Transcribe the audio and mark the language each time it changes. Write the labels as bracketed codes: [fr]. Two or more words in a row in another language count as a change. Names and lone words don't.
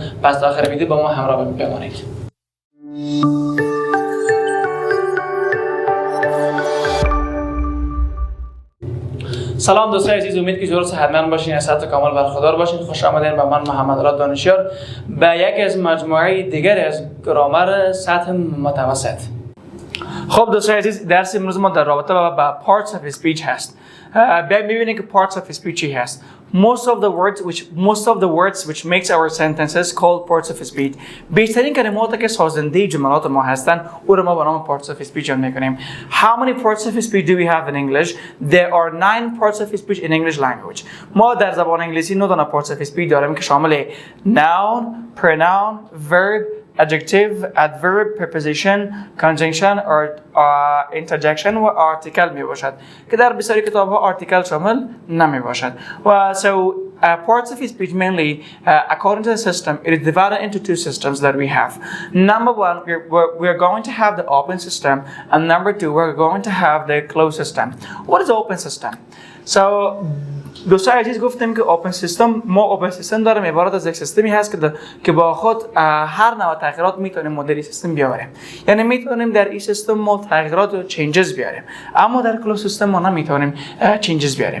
[fa] پس تا آخر ویدیو با ما همراه بمانید. سلام دوستان عزیز، امید که جور صحتمند باشین، از صحت کامل برخوردار باشین. خوش آمدین به من محمد دانشیار به یک از مجموعه دیگر از گرامر سطح متوسط. خب دوستان عزیز، درس امروز ما در رابطه با [en] parts of speech [fa] هست. می‌بینید که [en] parts of speech [fa] چی هست. [en] Most of the words which makes our sentences called parts of speech. [fa] بیشترین کلماتی که سازنده جملات ما هستند او را ما به نام [en] parts of speech [fa] می‌کنیم. [en] How many parts of speech do we have in English? There are 9 parts of speech in English language. [fa] ما در زبان انگلیسی 9 تا [en] parts of speech [fa] داریم که شامل [en] noun, pronoun, verb, adjective, adverb, preposition, conjunction or interjection [fa] و article می باشد که در بسیاری کتاب ها article شامل نمی باشد. [en] و so parts of speech mainly according to the system it is divided into two systems that we have. Number one, we're going to have the open system, and number two, we're going to have the closed system. What is the open system? [fa] So دوستان عزیز، گفتیم که [en] open system, [fa] ما [en] open system [fa] داریم عبارت از یک سیستمی هست که با خود هر نوع تغییرات میتونیم ما در این سیستم بیاوریم. یعنی میتونیم در این سیستم ما تغییرات و چینجز بیاریم، اما در [en] close system [fa] ما نمیتونیم چینجز بیاریم.